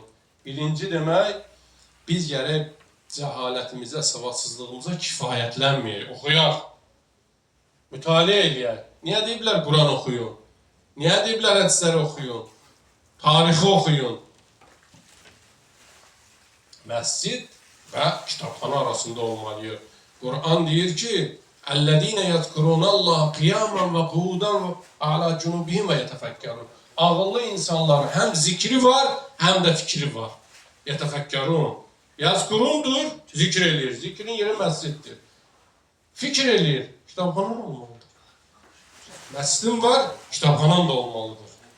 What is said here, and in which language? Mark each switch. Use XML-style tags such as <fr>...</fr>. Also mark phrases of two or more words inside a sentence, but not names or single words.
<az>Birinci demək, biz gərək cəhalətimizə, savadsızlığımıza kifayətlənməyək, oxuyaq, mütaliə eləyək. Niyə deyiblər Quran oxuyun? Niyə deyiblər hədisləri oxuyun? Tarixi oxuyun. Məscid və kitabxana arasında olmalıyıq. Quran deyir ki,</az> <ar>"الَّذِينَ يَذْكُرُونَ اللَّهَ قِيَامًا وَقُعُودًا وَعَلَىٰ جُنُوبِهِمْ وَيَتَفَكَّرُونَ."</ar> <az>Ağıllı insanların həm zikri var, həm də fikri var. Yetefekkərûn. Yazkurundur, zikr eləyir. Zikrin yeri məsciddir. Fikir eləyir, kitabxanan olmalıdır. Məscidin var, kitabxanan da olmalıdır.</az>